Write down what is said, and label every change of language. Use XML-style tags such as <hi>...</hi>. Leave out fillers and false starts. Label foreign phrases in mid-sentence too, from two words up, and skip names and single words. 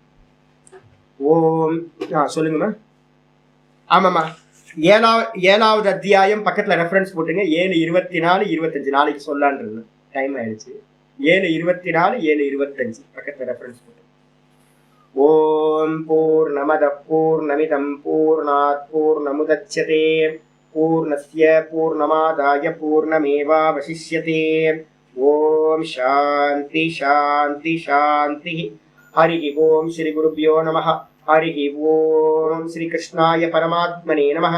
<ta>ஓம் சொல்லுங்கம்மா. ஆமாம்மா, ஏழாவது அத்தியாயம் பக்கத்துல ரெஃபரன்ஸ் போட்டுங்க. 7:24, 25 நாளைக்கு சொல்லான்றது டைம் ஆயிடுச்சு. 7:24, 7:25 பக்கத்துல ரெஃபரன்ஸ் போட்டு.</ta> <sa>ॐ पूर्णमद पूर्णमिदं पूर्णात् पूर्णमुदच्यते पूर्णस्य पूर्णमादाय पूर्णमेवावशिष्यते. ॐ शान्ति शान्ति शान्ति. हरि ॐ श्री गुरुभ्यो नमः. हरि ओम श्री कृष्णाय परमात्मने नमः।</sa>